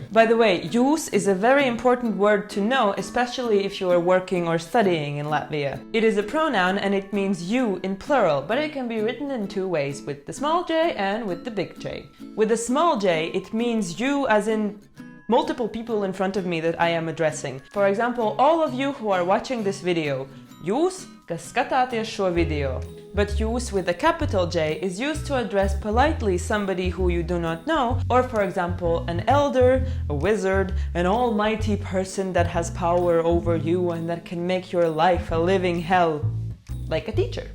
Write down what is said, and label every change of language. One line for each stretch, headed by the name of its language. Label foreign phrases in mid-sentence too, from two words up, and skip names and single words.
English: By the way, jūs is a very important word to know, especially if you are working or studying in Latvia. It is a pronoun and it means you in plural, but it can be written in 2 ways, with the small j and with the big J. With the small j, it means you as in multiple people in front of me that I am addressing. For example, all of you who are watching this video.
Latvian: Jūs, kas skatāties šo video.
English: But jūs with a capital J is used to address politely somebody who you do not know, or for example, an elder, a wizard, an almighty person that has power over you and that can make your life a living hell, like a teacher.